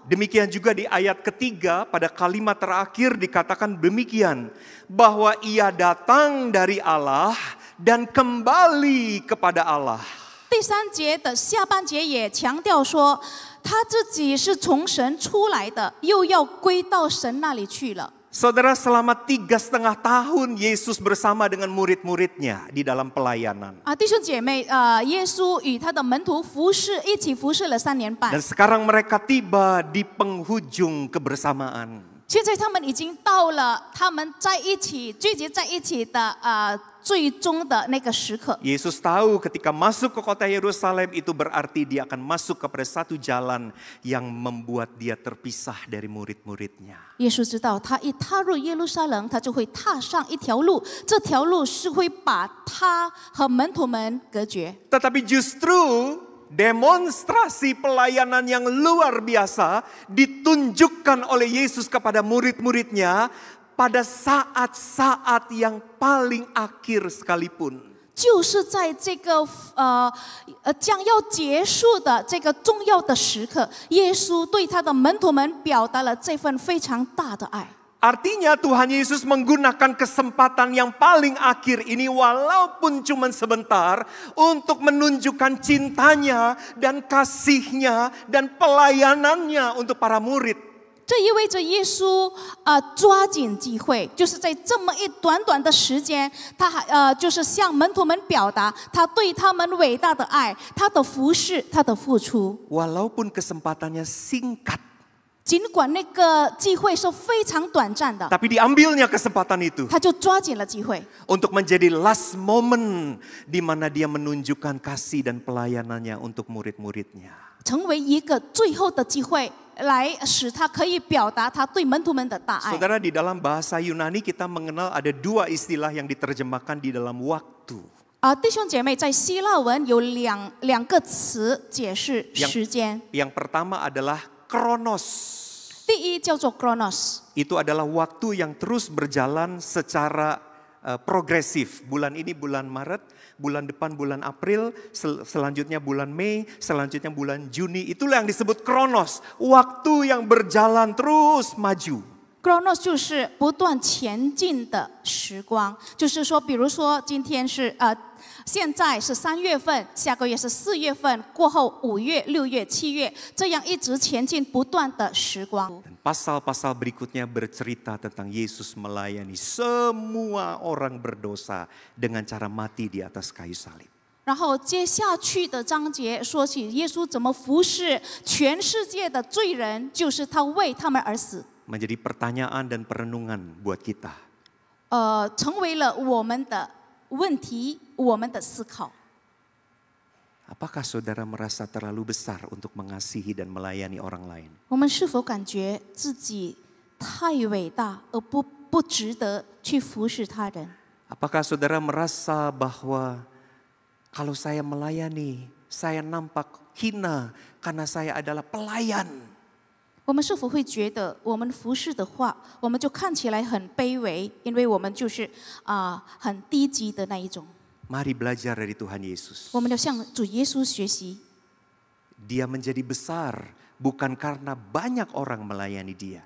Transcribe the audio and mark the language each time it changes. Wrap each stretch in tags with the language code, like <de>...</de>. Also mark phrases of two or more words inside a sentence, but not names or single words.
<id>Demikian juga di ayat ketiga pada kalimat terakhir dikatakan demikian, bahwa ia datang dari Allah dan kembali kepada Allah.</id> <zh>第三节的下半节也强调说，他自己是从神出来的，又要归到神那里去了。</zh> <id>Saudara, selama 3,5 tahun Yesus bersama dengan murid-muridnya di dalam pelayanan.</id> <zh>弟兄姐妹，耶稣与他的门徒一起服侍了3年半。</zh> <id>Dan sekarang mereka tiba di penghujung kebersamaan.</id> <zh>现在他们已经到了他们在一起聚集在一起的最终的那个时刻。</zh> <id>Yesus tahu ketika masuk ke kota Yerusalem itu berarti dia akan masuk kepada satu jalan yang membuat dia terpisah dari murid-muridnya.</id> <zh>耶稣知道，他一踏入耶路撒冷，他就会踏上一条路，这条路是会把他和门徒们隔绝。</zh> <id>Tetapi justru demonstrasi pelayanan yang luar biasa ditunjukkan oleh Yesus kepada murid-muridnya pada saat-saat yang paling akhir sekalipun.</id> <zh>就是在这个将要结束的这个重要的时刻，耶稣对他的门徒们表达了这份非常大的爱。</zh> <id>Artinya Tuhan Yesus menggunakan kesempatan yang paling akhir ini walaupun cuma sebentar untuk menunjukkan cintanya dan kasihnya dan pelayanannya untuk para murid.</id> <zh>这意味着耶稣抓紧机会，就是在这么一短短的时间，他就是向门徒们表达他对他们伟大的爱，他的服侍，他的付出。</zh> <id>Walaupun kesempatannya singkat,</id> <zh>尽管那个机会是非常短暂的，</zh> <id>tapi diambilnya kesempatan itu</id> <zh>他就抓紧了机会，</zh> <id>untuk menjadi</id> <en>last moment</en> <id>di mana dia menunjukkan kasih dan pelayanannya untuk murid-muridnya.</id> <zh>成为一个最后的机会，来使他可以表达他对门徒们的大爱。</zh> <id>Saudara, di dalam bahasa Yunani kita mengenal ada dua istilah yang diterjemahkan di dalam waktu.</id> <zh>弟兄姐妹，在希腊文有两个词解释时间。</zh> <id>Yang pertama adalah kronos.</id> <zh>第一叫做 chronos，</zh> <id>Itu adalah waktu yang terus berjalan secara progresif. Bulan ini bulan Maret, bulan depan bulan April, selanjutnya bulan Mei, selanjutnya bulan Juni. Itulah yang disebut kronos. Waktu yang berjalan terus maju.</id> <zh>chronos 就是不断前进的时光，就是说，比如说今天是现在是3月份，下个月是4月份，过后5月、6月、7月，这样一直前进不断的时光。</zh> <id>Dan pasal-pasal berikutnya bercerita tentang Yesus melayani semua orang berdosa dengan cara mati di atas kayu salib.</id> <zh>然后接下去的章节说起耶稣怎么服侍全世界的罪人，就是他为他们而死。</zh> <id>Menjadi pertanyaan dan perenungan buat kita.</id> <zh>成为了我们的问题，我们的思考。</zh> <id>Apakah saudara merasa terlalu besar untuk mengasihi dan melayani orang lain?</id> <zh>我们是否感觉自己太伟大，而不值得去服侍他人？</zh> <id>Apakah saudara merasa bahwa kalau saya melayani, saya nampak hina karena saya adalah pelayan?</id> <zh>我们是否会觉得我们服侍的话，我们就看起来很卑微，因为我们就是很低级的那一种。</zh> <id>Mari belajar dari Tuhan Yesus.</id> <zh>我们要向主耶稣学习。</zh> <id>Dia menjadi besar bukan karena banyak orang melayani dia.</id>